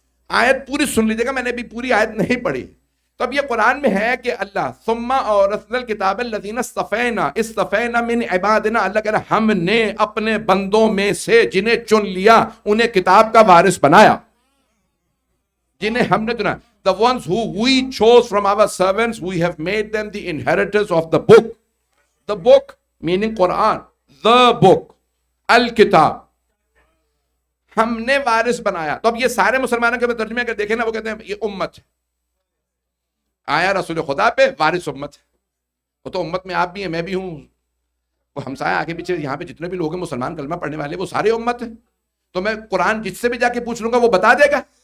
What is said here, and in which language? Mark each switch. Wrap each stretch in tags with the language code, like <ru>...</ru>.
<ur>آیت پوری سن لیجیے گا، میں نے بھی پوری آیت نہیں پڑھی. تو اب یہ قرآن میں ہے کہ اللہ</ur> <ar>ثم اورثنا الکتاب الذین اصطفینا، اصطفینا من عبادنا،</ar> <ur>اللہ کہہ رہا ہم نے اپنے بندوں میں سے جنہیں چن لیا انہیں کتاب کا وارث بنایا. جنہیں ہم نے چنا،</ur> <en>the ones who we chose from our servants, we have made them the inheritors of the book. The book meaning Quran, the book, الکتاب،</en> <ur>ہم نے وارث بنایا. تو اب یہ سارے مسلمانوں کے ترجمے اگر دیکھیں نا، وہ کہتے ہیں یہ امت ہے، آیا رسول خدا پہ وارث امت ہے. وہ تو امت میں آپ بھی ہیں، میں بھی ہوں. وہ ہمسایہ آگے پیچھے یہاں پہ جتنے بھی لوگ ہیں مسلمان کلمہ پڑھنے والے وہ سارے امت ہیں، تو میں قرآن جس سے بھی جا کے پوچھ لوں گا وہ بتا دے گا.</ur>